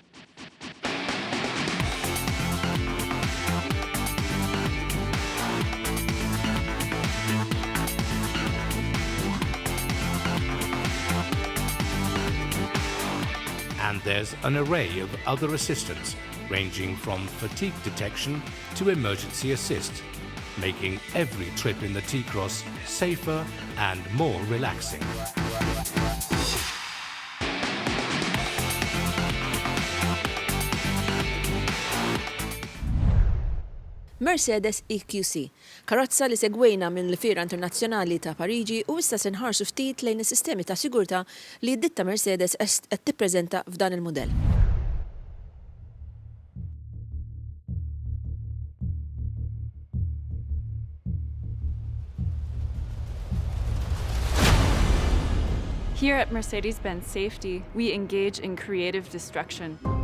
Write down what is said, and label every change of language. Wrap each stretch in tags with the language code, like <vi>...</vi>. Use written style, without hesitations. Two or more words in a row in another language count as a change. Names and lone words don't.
<en>And there's an array of other assistance, ranging from fatigue detection to emergency assist, making every trip in the T-Cross safer and more relaxing.</en> <mt>Mercedes EQC, karozza li segwejna minn l-Fiera Internazzjonali ta' Pariġi u issa se nħarsu ftit lejn is-sistemi ta' sigurtà li d-ditta Mercedes qed tippreżenta f'dan il-mudell.</mt> <en>Here at Mercedes-Benz Safety, we engage in creative destruction.</en>